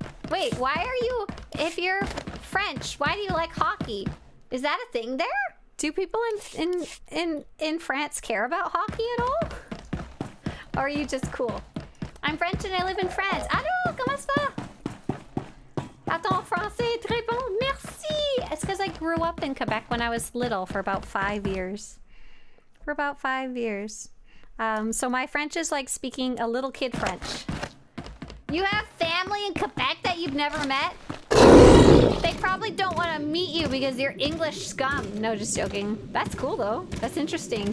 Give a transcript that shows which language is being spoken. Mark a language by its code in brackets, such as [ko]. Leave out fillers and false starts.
[en] Wait, why are you, if you're French, why do you like hockey? Is that a thing there? Do people in France care about hockey at all? Or are you just cool? I'm French and I live in France. [fr] Allô, comment ça va? Attends, français, très bon, merci! [en] It's because I grew up in Quebec when I was little for about 5 years. For about 5 years. So my French is like speaking a little kid French. You have family in Quebec that you've never met? They probably don't want to meet you because you're English scum. No, just joking. That's cool though. That's interesting.